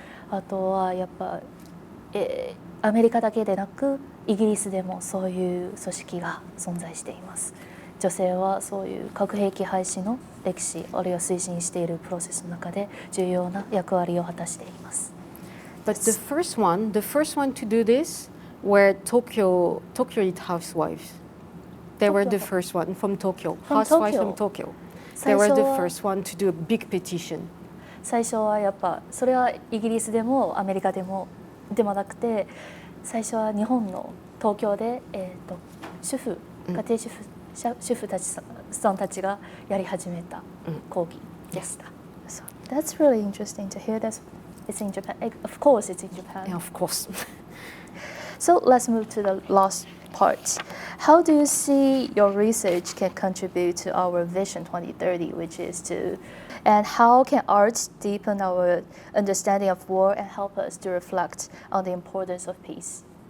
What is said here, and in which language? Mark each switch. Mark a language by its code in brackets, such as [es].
[ja] あとはやっぱアメリカだけでなくイギリスでもそういう組織が存在しています。女性はそういう核兵器廃止の歴史あるいは推進しているプロセスの中で重要な役割を果たしています。 [en] But the first one to do this were Tokyo elite housewives. They were the first one from Tokyo. Housewives from Tokyo. They were the first one to do a big petition. [ja] 最初はやっぱそれはイギリスでもアメリカでもでもなくて、最初は日本の東京で、主婦、家庭主婦たちさんたちがやり始めた講義でした。 [en] So that's really interesting to hear that it's in Japan. Of course, it's in Japan. Yeah, of course. So let's move to the last part. How do you see your research can contribute to our Vision 2030, which is to, and how can arts deepen our understanding of war and help us to reflect on the importance of peace?